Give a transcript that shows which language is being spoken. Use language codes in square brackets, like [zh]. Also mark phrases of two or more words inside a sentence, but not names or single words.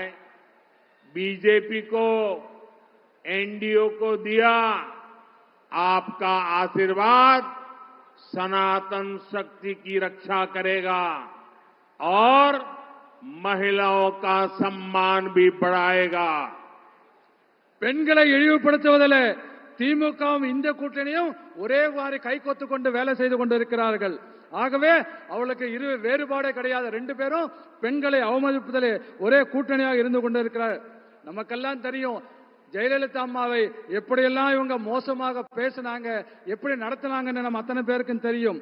[hi] बीजेपी को, एनडीओ को दिया आपका आशीर्वाद सनातन शक्ति की रक्षा करेगा और महिलाओं का सम्मान भी बढ़ाएगा। [ta] பெண்களை இழிவுபடுத்துவதில் திமுகவும் இந்த கூட்டணியும் ஒரே வாரி கைகோத்து கொண்டு வேலை செய்து கொண்டிருக்கிறார்கள். ஆகவே அவளுக்கு வேறுபாடே கிடையாது. 2 பேரும் பெண்களை அவமதிப்பதிலே ஒரே கூட்டணியாக இருந்து கொண்டிருக்கிறார். நமக்கெல்லாம் தெரியும் ஜெயலலிதா அம்மாவை எப்படியெல்லாம் இவங்க மோசமாக பேசினாங்க, எப்படி நடத்தினாங்கன்னு நம்ம அத்தனை பேருக்கும் தெரியும்.